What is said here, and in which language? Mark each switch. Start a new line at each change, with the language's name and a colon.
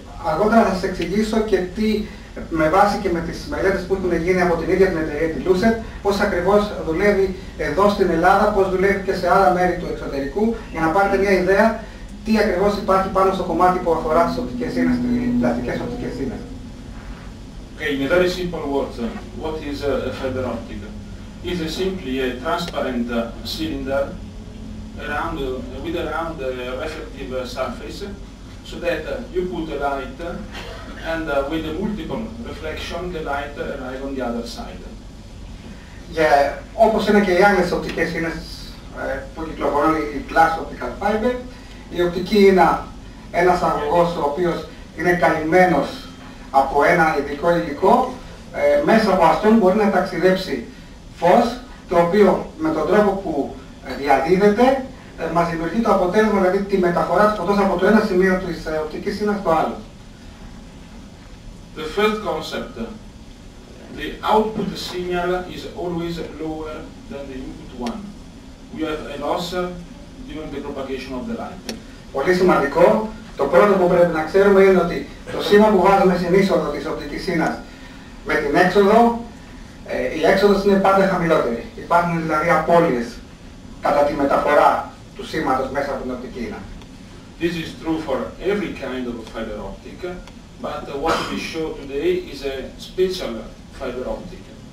Greek: Αργότερα θα σας εξηγήσω και τι, με βάση και με τις μελέτες που έχουν γίνει από την ίδια την εταιρεία τη Lucet, πώς ακριβώς δουλεύει εδώ στην Ελλάδα, πώς δουλεύει και σε άλλα μέρη του εξωτερικού, για να πάρετε μια ιδέα τι ακριβώς υπάρχει πάνω στο κομμάτι που αφορά τις οπτικές ίνες, τις πλαστικές οπτικές ίνες.
English: Okay, in a very simple words, what is a fiber optic? It's simply a transparent cylinder with around a reflective surface, so that you put a light and with a multiple reflection the light arrive on the other side.
Greek: Όπως είναι και οι άλλες οπτικές ίνες που κυκλοφορούν, η glass optical fiber, η οπτική είναι ένας αγωγός ο οποίος είναι καλυμμένος από ένα ειδικό υλικό, μέσα από αυτόν μπορεί να ταξιδέψει φως, το οποίο με τον τρόπο που διαδίδεται μας δημιουργεί το αποτέλεσμα, δηλαδή τη μεταφορά της φωτός από το ένα σημείο της οπτικής ίνας στο άλλο.
English: The first concept, the output signal is always lower than the input one. We have a loss during the propagation of the light.
Greek: Πολύ σημαντικό. Το πρώτο που πρέπει να ξέρουμε είναι ότι το σήμα που βάζουμε στην είσοδο της οπτικής ίνας με την έξοδο, η έξοδος είναι πάντα χαμηλότερη. Υπάρχουν δηλαδή απώλειες κατά τη μεταφορά του σήματος μέσα από την οπτική ίνα.
English: This is true for every kind of fiber optic, but what we show today is a special fiber optic.